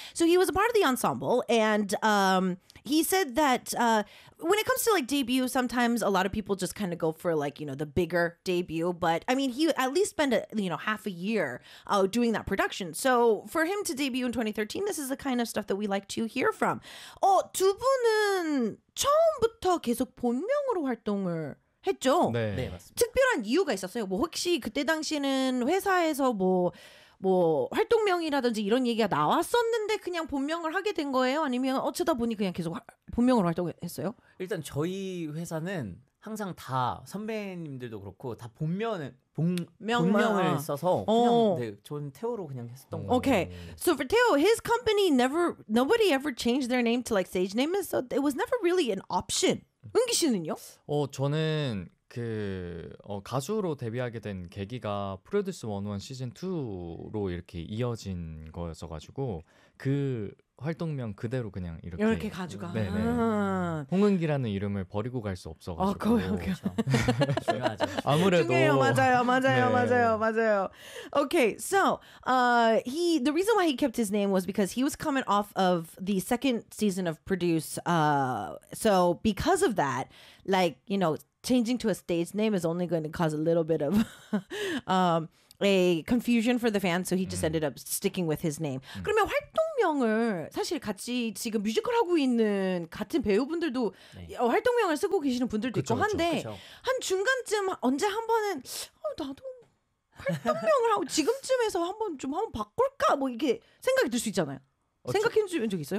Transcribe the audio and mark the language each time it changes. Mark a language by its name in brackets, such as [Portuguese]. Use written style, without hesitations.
[English] So he was a part of the ensemble. And he said that when it comes to like debut, sometimes a lot of people just kind of go for like, you know, the bigger debut. But I mean, he at least spent, half a year doing that production. So for him to debut in 2013, this is the kind of stuff that we like to hear from. [Korean] 두 분은 처음부터 계속 본명으로 활동을 했죠? 네. 네, 맞습니다. 특별한 이유가 있었어요? 뭐 혹시 그때 당시에는 회사에서 뭐 활동명이라든지 이런 얘기가 나왔었는데 그냥 본명을 하게 된 거예요? 아니면 어쩌다 보니 그냥 계속 본명으로 활동했어요? 일단 저희 회사는 항상 다 선배님들도 그렇고 다 본명을 써서 그냥 저는 태호로 그냥 했었던 거예요. [English] Okay, so for Teo, his company nobody ever changed their name to like stage name, so it was never really an option. [Korean] 은기 씨는요? 저는 그 가수로 데뷔하게 된 계기가 프로듀스 101 시즌 2로 이렇게 이어진 거였어가지고 그 활동명 그대로 그냥 이렇게 가져가. 네네. 아~ 홍은기라는 이름을 버리고 갈 수 없어가지고. 아, 그거요. 그렇죠. 중요하죠. 아무래도. 중요해요. 맞아요. 맞아요. 네. 맞아요. 맞아요. [English] Okay, so the reason why he kept his name was because he was coming off of the second season of Produce. So because of that, like you know, changing to a stage name is only going to cause a little bit of. A confusion for the fans, so he just ended up sticking with his name. [Korean] 그러면 활동 활동명을 사실 같이 지금 뮤지컬 하고 있는 같은 배우분들도 네. 활동명을 쓰고 계시는 분들도 그쵸, 있고 한데 그쵸. 한 중간쯤 언제 한 번은 나도 활동명을 하고 지금쯤에서 한번 좀 한번 바꿀까 뭐 이게 생각이 들 수 있잖아요. 생각해 주신 적 있어요?